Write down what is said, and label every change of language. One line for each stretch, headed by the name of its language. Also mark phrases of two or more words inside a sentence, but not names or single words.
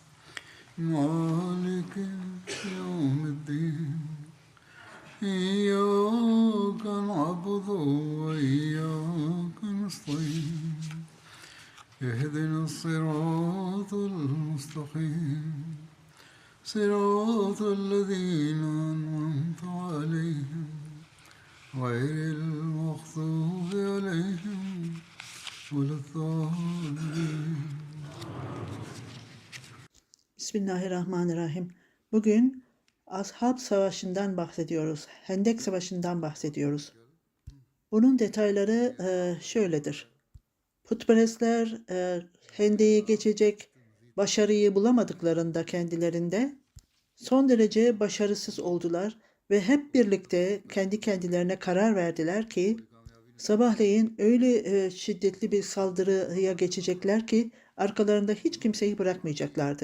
Arabic: مالك يوم الدين إياك نعبد وإياك نستعين اهدنا الصراط المستقيم صراط الذين أنعمت عليهم غير المغضوب عليهم ولا الضالين. Bismillahirrahmanirrahim.
Turkish: Bugün Ashab Savaşı'ndan bahsediyoruz. Hendek Savaşı'ndan bahsediyoruz. Bunun detayları şöyledir. Putperestler Hendek'i geçecek başarıyı bulamadıklarında kendilerinde son derece başarısız oldular ve hep birlikte kendi kendilerine karar verdiler ki sabahleyin öyle şiddetli bir saldırıya geçecekler ki arkalarında hiç kimseyi bırakmayacaklardı.